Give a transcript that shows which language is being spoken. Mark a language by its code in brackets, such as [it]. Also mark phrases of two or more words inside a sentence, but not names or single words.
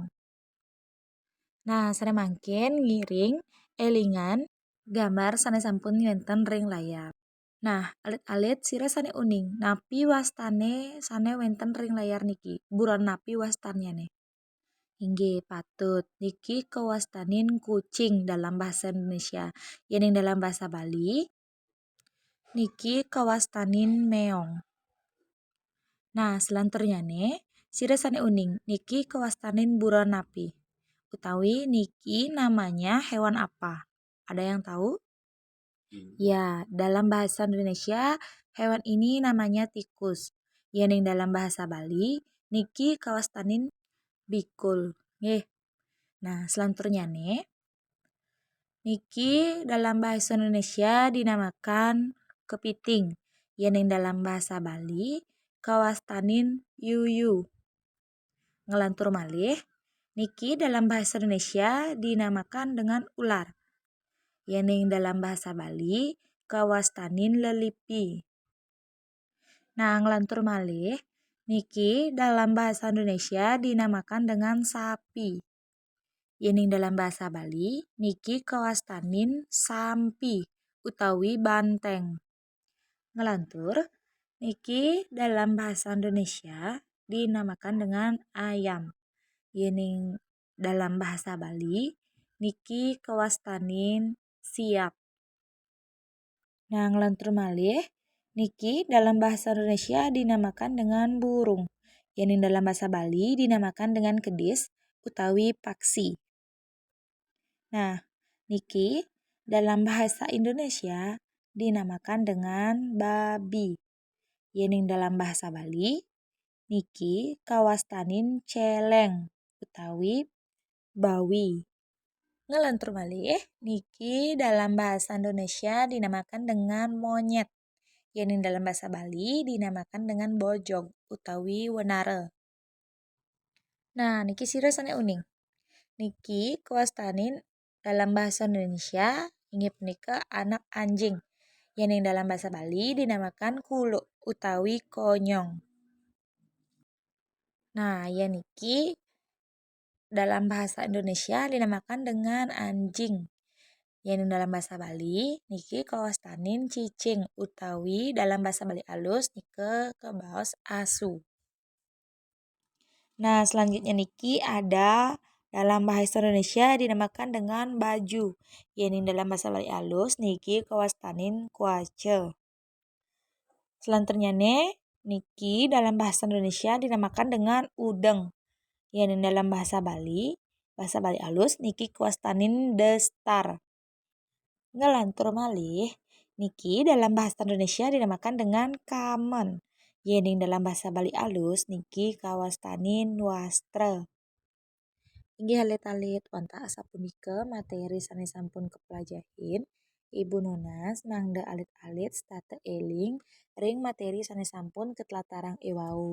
[ban] Nah, sane mangkin ngiring elingan gambar sane sampun wenten ring layar. Nah, alit-alit sira sane uning napi wastane sane wenten ring layar niki. Buron napi wastanyane. Inggih, patut. Niki kewastanin kucing [id] dalam bahasa Indonesia. Yang dalam bahasa Bali, [ban] niki kewastanin meong. Nah, selanturnya nih, sira sane uning. Niki kewastanin buron napi. Utawi niki [id] namanya hewan apa? Ada yang tahu? Ya, dalam bahasa Indonesia hewan ini namanya tikus. Yang dalam bahasa Bali [ban] niki kawastanin bikul. Nggih. [id] Nah, selanjutnya nih, niki dalam bahasa Indonesia dinamakan kepiting. Yang dalam bahasa Bali [ban] kawastanin yuyu. Ngelantur malih, niki [id] dalam bahasa Indonesia dinamakan dengan ular. Yang dalam bahasa Bali [ban] kawastanin lelipi. [id] Nah, [ban] ngelantur malih, niki [id] dalam bahasa Indonesia dinamakan dengan sapi. Yang dalam bahasa Bali [ban] niki kawastanin sampi utawi banteng. Ngelantur, niki [id] dalam bahasa Indonesia dinamakan dengan ayam. Yang dalam bahasa Bali [ban] niki kawastanin siap. [id] Nah, [ban] ngelantur malih, niki [id] dalam bahasa Indonesia dinamakan dengan burung. Yang dalam bahasa Bali dinamakan dengan [ban] kedis utawi paksi. [id] Nah, niki dalam bahasa Indonesia dinamakan dengan babi. Yang dalam bahasa Bali [ban] niki kawastanin celeng utawi bawi. Ngelantur malih, niki [id] dalam bahasa Indonesia dinamakan dengan monyet. Yang dalam bahasa Bali dinamakan dengan [ban] bojong utawi wenare. Nah, niki sirasane uning. Niki kawastanin [id] dalam bahasa Indonesia [ban] inggih punika [id] anak anjing. Yang dalam bahasa Bali dinamakan [ban] kulo utawi konyong. [id] Nah, ya niki dalam bahasa Indonesia dinamakan dengan anjing. Yang dalam bahasa Bali [ban] niki kawastanin cicing utawi [id] dalam bahasa Bali alus [ban] nike kebaos asu. [id] Nah, selanjutnya niki ada dalam bahasa Indonesia dinamakan dengan baju. Yang dalam bahasa Bali alus [ban] niki kawastanin kuace. [id] Selanjutnya niki dalam bahasa Indonesia dinamakan dengan udeng. Yang dalam bahasa Bali alus [ban] niki kawastanin destar. Ngelantur malih, niki [id] dalam bahasa Indonesia dinamakan dengan kamen. Yang dalam bahasa Bali alus [ban] niki kawastanin wastra. Inggih alit-alit wantah sapunika materi sanes sampun kepelajahin. Ibu Nunas mangda alit-alit state eling ring materi sanes sampun ketlatarang ewau.